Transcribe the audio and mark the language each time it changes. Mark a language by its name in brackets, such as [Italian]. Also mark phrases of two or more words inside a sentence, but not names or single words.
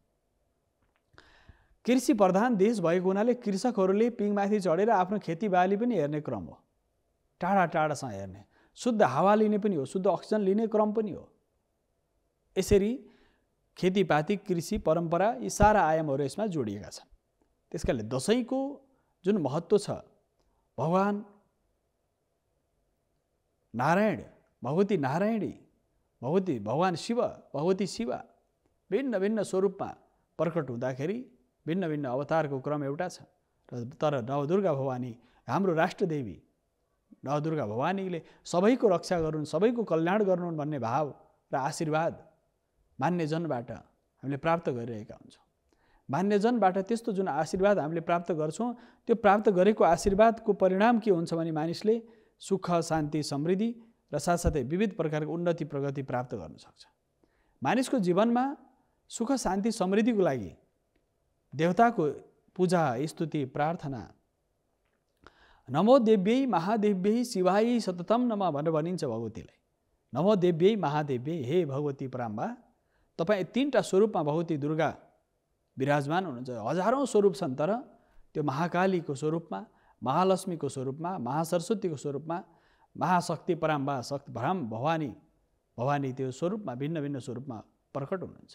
[Nepali] कृषि प्रधान देश भएको हुनाले कृषकहरूले पिङमाथि चढेर आफ्नो खेतीबाली पनि हेर्ने क्रम हो, टाढा टाढासँग हेर्ने, शुद्ध हावा लिने पनि हो, शुद्ध अक्सिजन लिने क्रम पनि हो। यसरी खेतीपाती, कृषि, परम्परा, यी सारा आयामहरू यसमा जोडिएका छन्। त्यसकारणले दशैंको जुन महत्त्व छ, भगवान नारायण, भगवती नारायणी, भगवान शिव, भगवती शिवा भिन्न भिन्न स्वरूपमा प्रकट हुँदाखेरि भिन्न भिन्न अवतारको क्रम एउटा छ। तर नवदुर्गा भवानी हाम्रो राष्ट्रदेवी नवदुर्गा भवानीले सबैको रक्षा गर्नुन्, सबैको कल्याण गर्नुन् भन्ने भाव र आशीर्वाद मान्यजनबाट हामीले प्राप्त गरिरहेका हुन्छौँ। मान्यजनबाट त्यस्तो जुन आशीर्वाद हामीले प्राप्त गर्छौँ, त्यो प्राप्त गरेको आशीर्वादको परिणाम के हुन्छ भने मानिसले सुख, शान्ति, समृद्धि र साथसाथै विविध प्रकारको उन्नति प्रगति प्राप्त गर्न सक्छ। मानिसको जीवनमा सुख, शान्ति, समृद्धिको लागि देवताको पूजा, स्तुति, प्रार्थना, [Sanskrit] नमो देव्यै महादेव्यै शिवायै सततम नमः [Nepali] भनेर भनिन्छ भगवतीलाई। [Sanskrit] नमो देव्यै महादेव्यै, [Nepali] हे भगवती पराम्बा, तपाईँ तीनटा स्वरूपमा भगवती दुर्गा विराजमान हुनुहुन्छ। हजारौँ स्वरूप छन्, तर त्यो महाकालीको स्वरूपमा, महालक्ष्मीको स्वरूपमा, महासरस्वतीको स्वरूपमा, महाशक्ति पराम्बा भवानी त्यो स्वरूपमा भिन्न भिन्न स्वरूपमा प्रकट हुनुहुन्छ।